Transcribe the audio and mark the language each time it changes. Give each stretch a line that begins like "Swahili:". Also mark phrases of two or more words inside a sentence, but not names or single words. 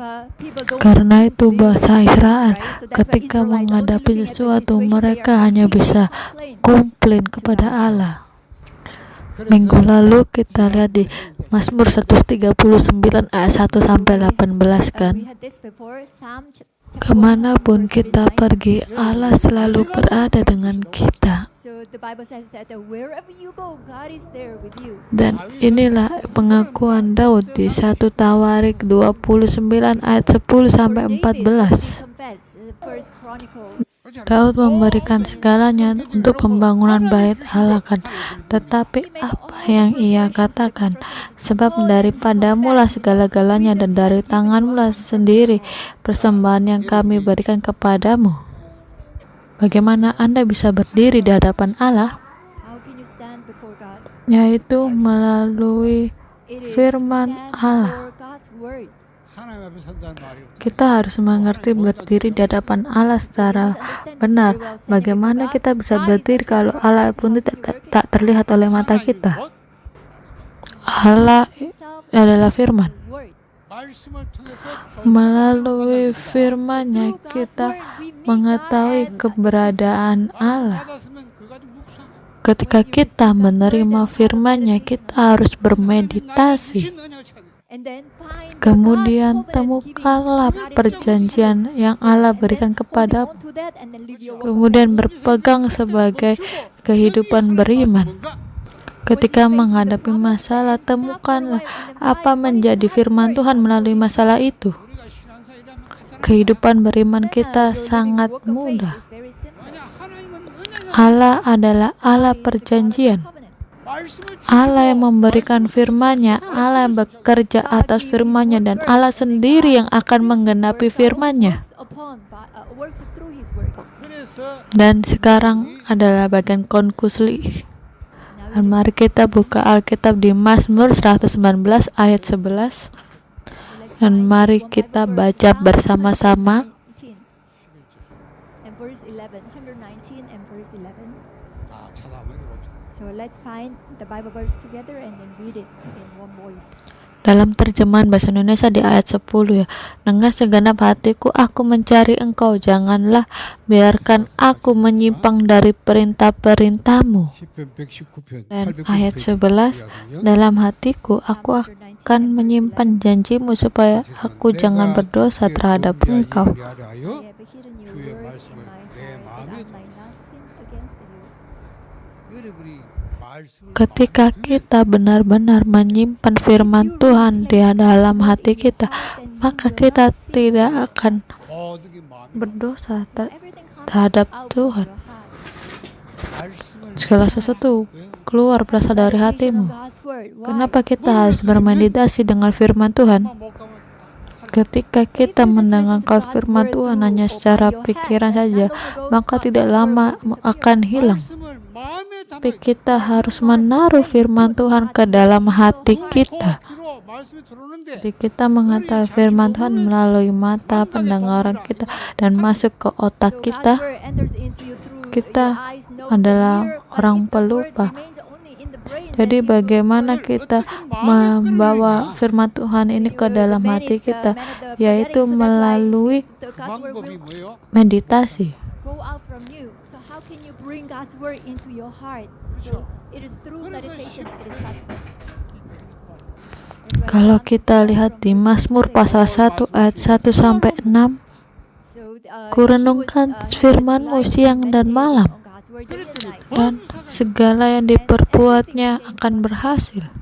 Indonesian: Karena itu bahasa Israel ketika menghadapi sesuatu mereka hanya bisa komplain kepada Allah. Minggu lalu kita lihat di Mazmur 139 ayat 1 sampai 18 kan. Kemanapun kita pergi, Allah selalu berada dengan kita.
English: So the Bible says that wherever you go, God is there with you.
Indonesian: Dan inilah pengakuan Daud di 1 Tawarik 29 ayat 10 sampai
English: For David,
Indonesian: 14.
English: he confessed, First Chronicles.
Indonesian: Daud memberikan segalanya untuk pembangunan bait Allah kan. Tetapi apa yang ia katakan? Sebab daripadamu lah segala-galanya dan dari tanganmu lah sendiri persembahan yang kami berikan kepadamu. Bagaimana Anda bisa berdiri di hadapan Allah?
English: How can you stand before God?
Indonesian: Yaitu melalui
English: It is
Indonesian: firman
English: to stand
Indonesian: Allah.
English: before God's word.
Korean: 하나님 앞에 선다는 말이
Indonesian: Kita harus mengerti berdiri di hadapan Allah secara benar. Bagaimana kita bisa berdiri kalau Allah pun tak terlihat oleh mata kita? Allah adalah firman.
English: Word.
Korean: 말씀을 통해서
Indonesian: Melalui firman-Nya kita mengetahui keberadaan Allah.
Korean: 받았으면 그거 가지고 묵상.
Indonesian: Ketika kita menerima firman-Nya, kita harus bermeditasi.
Korean: 주신 언약을 찾는.
English: And then find
Indonesian: Kemudian
English: God's covenant
Indonesian: temukanlah
English: giving.
Indonesian: perjanjian yang Allah berikan kepadamu.
English: Hold on to that and then live your
Indonesian: Kemudian berpegang sebagai kehidupan beriman. Ketika menghadapi masalah, temukanlah apa menjadi firman Tuhan melalui masalah itu.
Korean: 우리가 신앙생활이라면 간단한
Indonesian: Kehidupan beriman kita
English: Your
Indonesian: sangat
English: walk of faith
Indonesian: mudah.
English: is very simple.
Korean: 거냐. 하나님은 언약을
Indonesian: Allah adalah Allah perjanjian.
Korean: 말씀을
Indonesian: Allah yang memberikan firman-Nya, Allah yang bekerja atas firman-Nya, dan Allah sendiri yang akan menggenapi firman-Nya.
English: Works through His word.
Korean: 그래서
Indonesian: Dan sekarang adalah bagian konklusi. Dan mari kita buka Alkitab di Mazmur 119 ayat 11. Dan mari kita baca bersama-sama.
English: 119 and verse 11. 119 and verse 11.
Korean: 다 찾아 한번 읽어봅시다.
English: So let's find the Bible verse together and then read it in one voice.
Indonesian: Dalam terjemahan bahasa Indonesia di ayat 10 ya. Dengan segenap hatiku aku mencari Engkau, janganlah biarkan aku menyimpang dari perintah-perintahmu.
Korean: 10편 119편
Indonesian: Dan ayat 11, dalam hatiku aku akan menyimpan janjimu supaya aku jangan berdosa terhadap Engkau.
English: I have hidden your
Korean: 주의
English: word in
Korean: 말씀을
English: my
Korean: 내
English: heart
Korean: 마음에
English: that I might not sin against you.
Korean: 여러분이 말씀을
Indonesian: Ketika kita benar-benar menyimpan firman Tuhan di dalam hati kita, maka kita tidak akan
Korean: 모든 게 마음에
Indonesian: berdosa
English: Everything comes
Indonesian: terhadap
English: out of
Indonesian: Tuhan.
English: your heart.
Korean: 말씀을
Indonesian: Segala sesuatu keluar berasal dari hatimu.
English: God's word. Why?
Indonesian: Kenapa kita harus bermeditasi dengan firman Tuhan?
Korean: 못 가면
Indonesian: Ketika kita mendengarkan firman Tuhan hanya secara pikiran saja, maka tidak lama akan hilang.
Korean: 말씀을 마음에 담아
Indonesian: Tapi kita harus menaruh firman Tuhan ke dalam hati kita.
Korean: 귀로 말씀이 들어오는데
Indonesian: Jadi kita mengetahui firman Tuhan melalui mata pendengaran kita dan masuk ke otak
English: So
Indonesian: kita.
English: God's word enters into you through
Indonesian: Kita
English: your eyes, nose,
Indonesian: adalah
English: and ear, but
Indonesian: orang
English: if the word
Indonesian: pelupa.
English: remains only in the brain,
Indonesian: Jadi
English: then it will
Indonesian: bagaimana kita membawa firman Tuhan ini ke dalam hati kita, yaitu melalui
English: the
Korean: 그
English: God's word
Korean: 방법이
English: will
Korean: 뭐예요?
Indonesian: meditasi.
English: go out from you. So how can you bring God's word into your heart? So it is through meditation it is possible. That's why
Indonesian: Kalau
English: John
Indonesian: kita lihat di Mazmur pasal 1 ayat 1 sampai 6, kurenungkan firman-Mu siang dan malam, dan segala yang diperbuatnya akan berhasil.